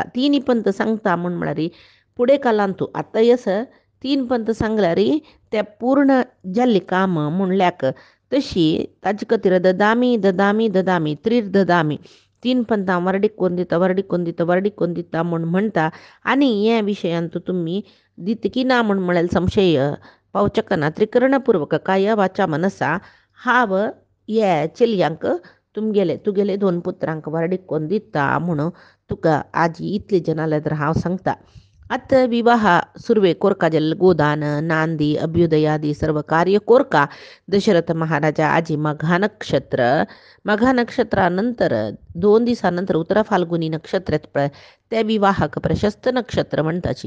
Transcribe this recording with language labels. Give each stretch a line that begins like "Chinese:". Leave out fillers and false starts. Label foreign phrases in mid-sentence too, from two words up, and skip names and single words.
Konkani: तीन पंत सांगता म्हूण म्हळ्यार फुडें कालांतू आतां यस तीन पंत सांगल्यार ते पूर्ण जाल्ली काम म्हणल्याक. तशी ताजे खातीर
Sanskrit: ददामी त्रिर्ददामी
Konkani: तीन पंत हांव वारडिकोन दिता म्हूण म्हणटा. आनी हे विशयांत तुमी दितकी ना म्हूण म्हळ्यार संशय पावचेका ना.
Sanskrit: त्रिकरणपूर्वक काया वाचा मनसा
Konkani: हांव हे चलयांक तुगेले दोन पुत्रांक वारडिकोन दिता म्हूण तुका आजी इतली जाल्यार तर हांव सांगता. आतां विवाह सुरवे कोरका जाल्ले गोदान नांदी अभ्युदयादी सर्व कार्य कोरका. दशरथ महाराजा आजी मघा नक्षत्रा नंतर 2 दिसानंतर उत्तरा फाल्गुनी नक्षत्र येता पळय त्या विवाहाक प्रशस्त नक्षत्र म्हणटाची.